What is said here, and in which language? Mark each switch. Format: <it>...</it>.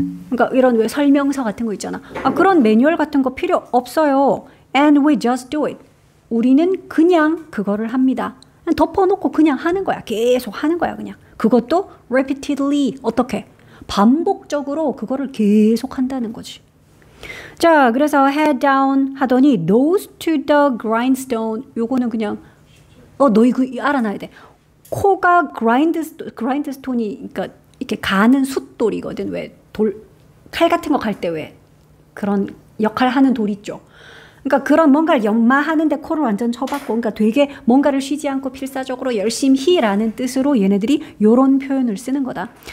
<ko>그러니까 이런 왜 설명서 같은 거 있잖아. 그런 매뉴얼 같은 거 필요 없어요.</ko> <en>And we just do it.</en> <ko>우리는 그냥 그거를 합니다. 그냥 덮어놓고 그냥 하는 거야. 계속 하는 거야, 그냥. 그것도 repeatedly. 어떻게? 반복적으로 그거를 계속 한다는 거지. 자, 그래서</ko> <en>head down</en> <ko>하더니</ko> <en>nose to the grindstone.</en> <ko>요거는 그냥 너희 그 알아놔야 돼. 코가 grindstone이 그러니까 이렇게 가는 숫돌이거든. 왜 칼 같은 거 갈 때 왜 그런 역할 하는 돌 있죠. 그러니까 그런 뭔가를 연마하는데 코를 완전 쳐박고, 그러니까 되게 뭔가를 쉬지 않고 필사적으로 열심히라는 뜻으로 얘네들이 요런 표현을 쓰는 거다.</ko>